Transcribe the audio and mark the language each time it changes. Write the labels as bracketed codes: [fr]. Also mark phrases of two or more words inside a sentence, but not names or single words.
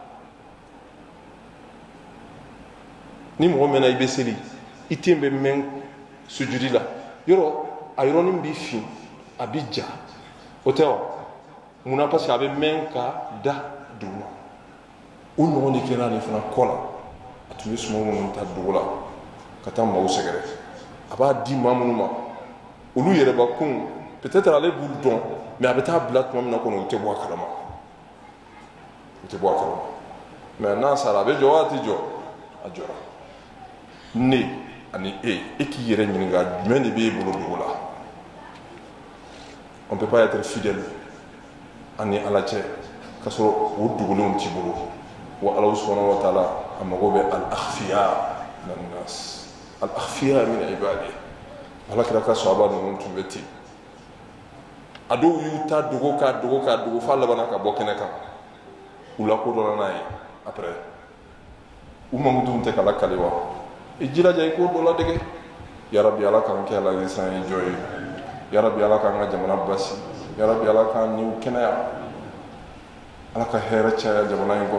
[bm] ni mɔgɔ mɛnna i bɛ seli i ten bɛ mɛn sujudi la yɔrɔ a yɔrɔnin b'i fin a bɛ ja o tɛ wa munna [fr] parce que [bm] a bɛ mɛn ka da duguma o ɲɔgɔn de kɛra ale fana kɔ la a tun bɛ suman minnu ta dugu la ka taa maaw sɛgɛrɛ a b'a di maa minnu ma olu yɛrɛbakun peut-être ale b'u dɔn mais a bɛ taa bila tuma min na kɔnɔ u tɛ bɔ a kalama u tɛ bɔ a kalama mais n'a sara a bɛ jɔ wa a tɛ jɔ a jɔra ne ani e k'i yɛrɛ ɲininka jumɛn de b'e bolo dugu la [fr] on peut pas être fidèle [bm] ani ala cɛ k'a sɔrɔ o dogolenw t'i bolo wa ala [ar] سبحانه وتعالى [bm] a mago bɛ [ar] الأخفياء من الناس الأخفياء من عبادي [bm] ala kira ka sahaba ninnu tun bɛ ten a dɔw y'u ta dogo k'a dogo k'a dogo f'a labanna ka bɔ kɛnɛ kan u lakodɔnna n'a ye après u mankutu tɛ k'ala kali wa i jilaja i k'o dɔ ladege yarabi ala k'an kɛ ala san ye jɔ ye yarabi ala k'an ka jamana basi yarabi ala k'an niw kɛnɛya ala ka hɛrɛ caya jamana in